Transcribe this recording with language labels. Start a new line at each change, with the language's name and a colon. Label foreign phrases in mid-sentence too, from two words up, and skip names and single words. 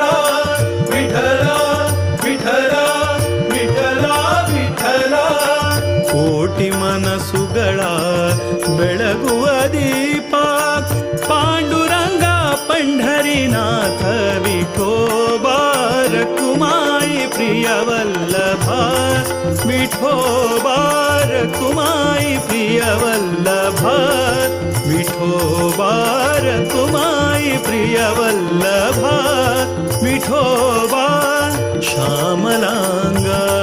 Kannada: ವಿಠಲ ವಿಠಲ ವಿಠಲ ವಿಠಲ ಕೋಟಿ ಮನಸ್ಸುಗಳ ಬೆಳಗುವ ದೀಪ
Marathi: ಪಾಂಡುರಂಗ पंढरीनाथ विठोबा रकुमाई प्रिय वल्लभा विठोबा रकुमाई प्रिय वल्लभा विठोबा रकुमाई प्रिय वल्लभा विठोबा श्यामलांगा